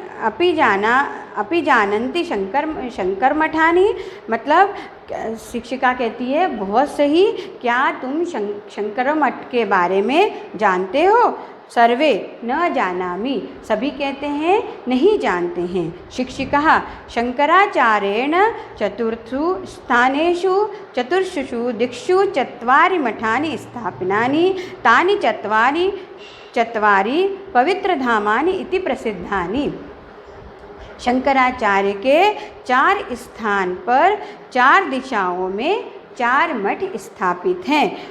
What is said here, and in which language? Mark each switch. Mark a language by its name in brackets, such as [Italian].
[Sanskrit] अपि जानन्ति शंकर मठानि। [Hindi] मतलब शिक्षिका कहती है बहुत सही, क्या तुम शंकर मठ के बारे में जानते हो? [Sanskrit] सर्वे न जानामि, [Hindi] सभी कहते हैं नहीं जानते हैं। [Sanskrit] शिक्षिका, शंकराचार्येण चतुर्षु दिक्षु 4 मठानि स्थापितानि, तानि 4 पवित्रधामानि इति प्रसिद्धानि। [Hindi] शंकराचार्य के 4 स्थान पर 4 दिशाओं में 4 मठ स्थापित हैं।